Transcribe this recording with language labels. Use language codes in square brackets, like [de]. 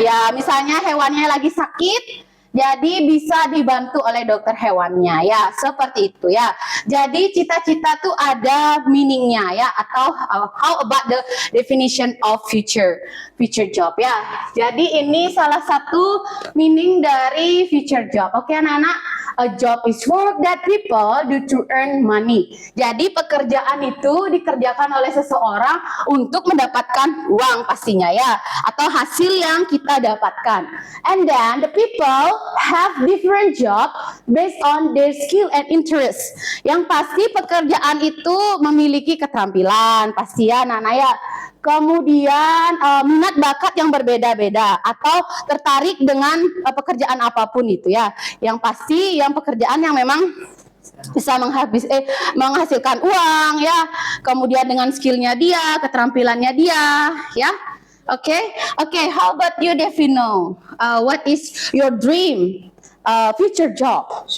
[id] Ya, misalnya hewannya lagi sakit, jadi bisa dibantu oleh dokter hewannya ya, seperti itu ya. Jadi cita-cita tuh ada meaningnya ya, atau [en] how about the definition of future job [id] ya. Jadi ini salah satu meaning dari future job. Oke anak-anak, [en] a job is work that people do to earn money. [id] Jadi pekerjaan itu dikerjakan oleh seseorang untuk mendapatkan uang pastinya ya, atau hasil yang kita dapatkan. [en] And then the people have different job based on their skill and interest. [id] Yang pasti pekerjaan itu memiliki keterampilan pasti ya anak-anak ya. Kemudian minat bakat yang berbeda-beda atau tertarik dengan pekerjaan apapun itu ya. Yang pasti yang pekerjaan yang memang bisa menghasilkan uang ya. Kemudian dengan skillnya dia, keterampilannya dia ya. [en] Okay, how about you Devino? What is your dream future job?